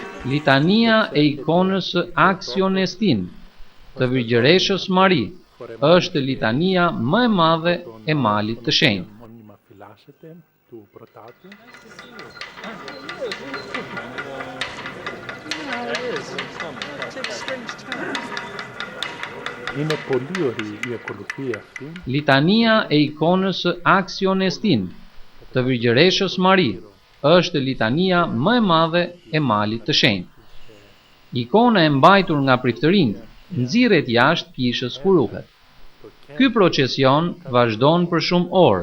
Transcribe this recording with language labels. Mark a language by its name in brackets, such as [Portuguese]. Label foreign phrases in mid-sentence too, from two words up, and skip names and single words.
[Albanian] Litania e ikonës së Aksionestin të Virgjëreshës Mari është litania më e madhe e malit të shenjtë. [Greek] Μόνιμα φυλάσσεται του Πρωτάτου. Είναι πολύ ωραία η ακολουθία αυτή. [Albanian] Litania e ikonës së Aksionestin të Virgjëreshës Mari është litania më e madhe e malit të shenjtë. Ikona e mbajtur nga priftërinjt nxirret jashtë kishës ku ruhet. Ky procesion vazhdon për shumë orë.